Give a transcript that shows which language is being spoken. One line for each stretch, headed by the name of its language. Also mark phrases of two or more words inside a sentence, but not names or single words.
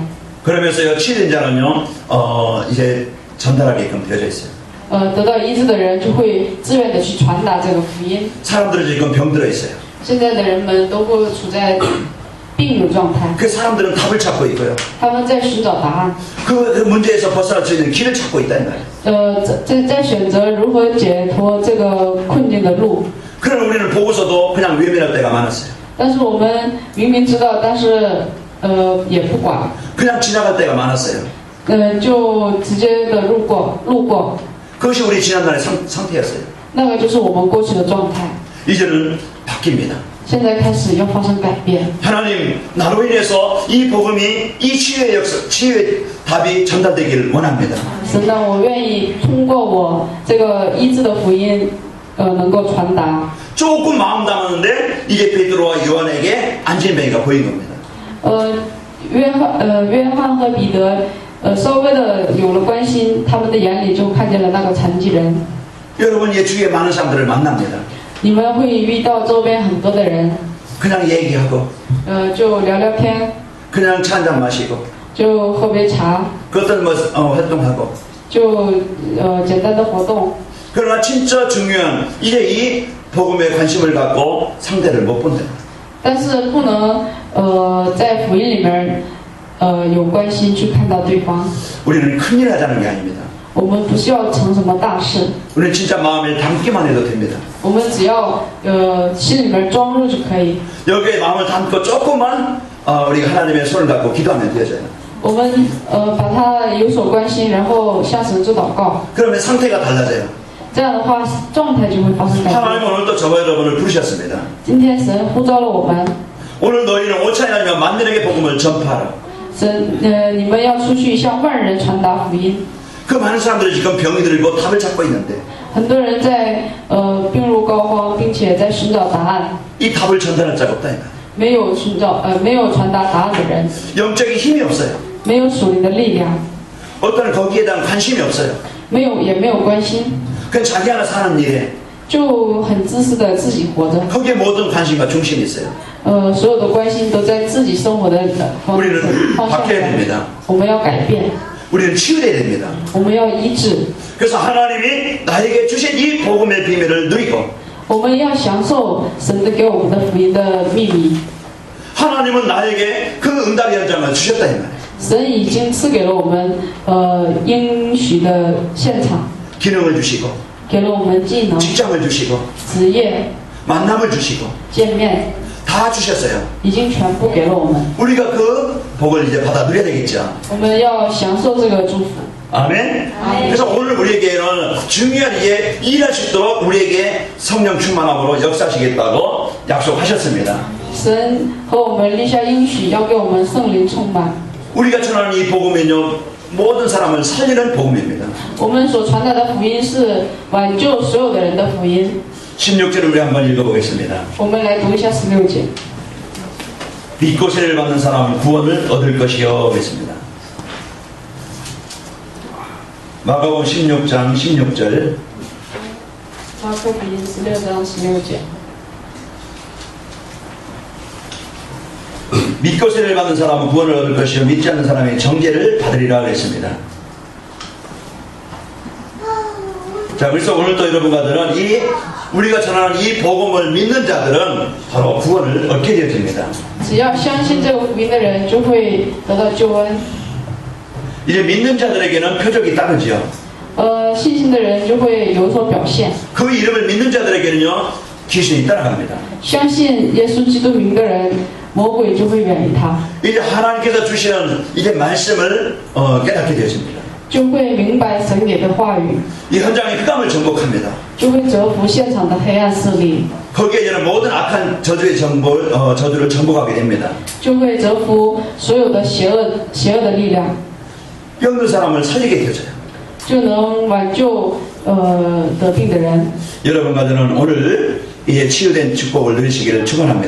Korean: 그러면서요 치유된 자는요 이제 전달하게끔 되어져 있어요.
Chinese: 得到医治的人就会自愿的去传达这个福音。
Korean: 사람들은 지금 병들어 있어요.
Chinese: 现在的人们都会处在病的状态，
Korean: 그 사람들은 답을 찾고 있고요.
Chinese: 他们在寻找答案，
Korean: 그 문제에서 벗어날 수 있는 길을 찾고 있다 이 말이에요.
Chinese: 在选择如何解脱这个困境的路。
Korean: 그런 우리는 보고서도 그냥 외면할 때가 많았어요.
Chinese: 但是我们明明知道，但是也不管，
Korean: 그냥 지나갈 때가 많았어요.
Chinese: 就直接的路过，
Korean: 그것이 우리 지난날의 상태였어요.
Chinese: 那个就是我们过去的状态。
Korean: 이제는 바뀝니다.
Chinese: 现在开始要发生改变。
Korean: 하나님, 나로 인해서 이 복음이 이 치유의 답이 전달되기를 원합니다.
Chinese: 神呢，我愿意通过我这个医治的福音，能够传达。
Korean: 조금 마음 담았는데 이게 베드로와 요한에게 안진뱅이가 보인 겁니다.
Chinese: 约翰和彼得，稍微的有了关心，他们的眼里就看见了那个残疾人。
Korean: 여러분, 이 주위에 많은 사람들을 만납니다.
Chinese: 你们会遇到周边很多的人，
Korean: 그냥 얘기하고
Chinese: 就聊聊天，
Korean: 그냥 차 한잔 마시고
Chinese: 就喝杯茶，
Korean: 그 어떤 활동하고
Chinese: 就简单的活动。
Korean: 그러나 진짜 중요한 이제 이 복음에 관심을 갖고 상대를 못 본다.
Chinese: 但是不能在福音里面有关心去看到对方。
Korean: 우리는 큰일 하자는 게 아닙니다.
Chinese: 我们不需要成什么大事，
Korean: 우리는 진짜 마음에 담기만 해도 됩니다.
Chinese: 我们只要心里面装入就可以。
Korean: 여기에 마음을 담고 조금만 우리가 하나님의 손을 잡고 기도하면 되어져요.
Chinese: 我们把它有所关心，然后向神做祷告，
Korean: 그러면 상태가 달라져요.
Chinese: 这样的话状态就会发生改变。
Korean: 하나님 오늘도 저와 여러분을 부르셨습니다.
Chinese: 今天神呼召了我们，
Korean: 오늘 너희는 오차에 나면 만민에게 복음을 전파하라.
Chinese: 神你们要出去向万人传达福音。
Korean: 그 많은 사람들이 지금 병이 들고 답을 찾고 있는데
Chinese: 很多人在病入膏肓，并且在寻找答案，
Korean: 이 답을 전달할 자가 없다. 이 말이에요.
Chinese: 没有传达答案的人，
Korean: 영적인 힘이 없어요.
Chinese: 没有属灵的力量，
Korean: 어떤 거기에 대한 관심이 없어요.
Chinese: 也没有关心，
Korean: 그냥 자기 하나 사는 일에
Chinese: 就很自私的自己活着。
Korean: 거기에 모든 관심과 중심이 있어요.
Chinese: 所有的关心都在自己生活的方
Korean: 우리는
Chinese: 向
Korean: 바뀌어야
Chinese: 上。
Korean: 됩니다.
Chinese: 我们要改变，
Korean: 우리는 치유돼야 됩니다.
Chinese: 我们要医治，
Korean: 그래서 하나님이 나에게 주신 이 복음의 비밀을 누리고
Chinese: 我们要享受神的给我们的福音的秘密。
Korean: 하나님은 나에게 그 응답의 현장을 주셨다 이 말이에요.
Chinese: 神已经赐给了我们应许的现场，
Korean: 기능을 주시고
Chinese: 给了我们技能、
Korean: 직장을 주시고
Chinese: 职业、
Korean: 만남을 주시고
Chinese: 见面，
Korean: 다 주셨어요.
Chinese: 已经全部给了我们。
Korean: 우리가 그 복을 이제 받아 누려야 되겠죠.
Chinese: 我们要享受这个祝福。
Korean: 아멘. 아멘. 그래서 오늘 우리에게는 중요한 이게 일할 수 있도록 우리에게 성령 충만함으로 역사하시겠다고 약속하셨습니다.
Chinese: 神和我们立下应许，要给我们圣灵充满。
Korean: 우리가 전하는 이 복음은요 모든 사람을 살리는 복음입니다.
Chinese: 我们所传达的福音是挽救所有的人的福音。
Korean: 16절을 우리 한번 읽어보겠습니다.
Chinese: 我们来读一下16节。
Korean: 믿고 세례를 받는 사람은 구원을 얻을 것이요 했습니다. 마가복음 16장 16절
Chinese: 马可福音16章16节。
Korean: 믿고 세례를 받는 사람은 구원을 얻을 것이요 믿지 않는 사람이 정죄를 받으리라 그랬습니다. 자, 그래서 오늘도 여러분과들은 우리가 전하는 이 복음을 믿는 자들은 바로 구원을 얻게 되어집니다.
Chinese: 只要相信这个福音的人，就会得到救恩。
Korean: 이제 믿는 자들에게는 표적이 따르지요.
Chinese: 信心的人就会有所表现。
Korean: 그 이름을 믿는 자들에게는요 귀신이 따라갑니다.
Chinese: 相信耶稣基督名的人，魔鬼就会远离他，
Korean: 이제 하나님께서 주시는 이제 말씀을 깨닫게 되어집니다.
Chinese: 就会明白神给的话语，
Korean: 이 현장의 흑암을 정복합니다.
Chinese: 就会折服现场的黑暗势力，
Korean: 거기에 이제는 모든 악한 저주를 정복하게 됩니다.
Chinese: 就会折服所有的邪恶的力量，
Korean: 병든 사람을 살리게 되어져요.
Chinese: 就能挽救得病的人。
Korean: 여러분과 저는 오늘 이 치유된 축복을 누리시기를 축원합니다.